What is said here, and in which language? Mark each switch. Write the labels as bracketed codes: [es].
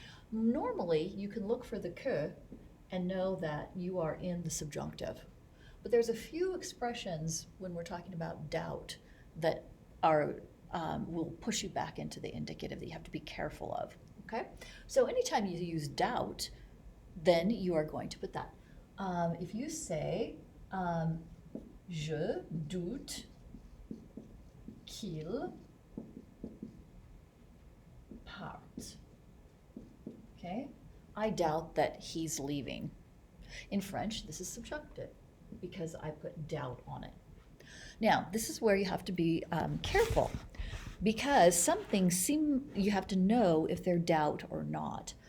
[en] Normally, you can look for the que and know that you are in the subjunctive. But there's a few expressions when we're talking about doubt that are will push you back into the indicative that you have to be careful of. Okay? So anytime you use doubt, then you are going to put that. If you say [fr] je doute qu'il parte. [en] Okay? I doubt that he's leaving. In French, this is subjunctive because I put doubt on it. Now, this is where you have to be careful because some things you have to know if they're doubt or not.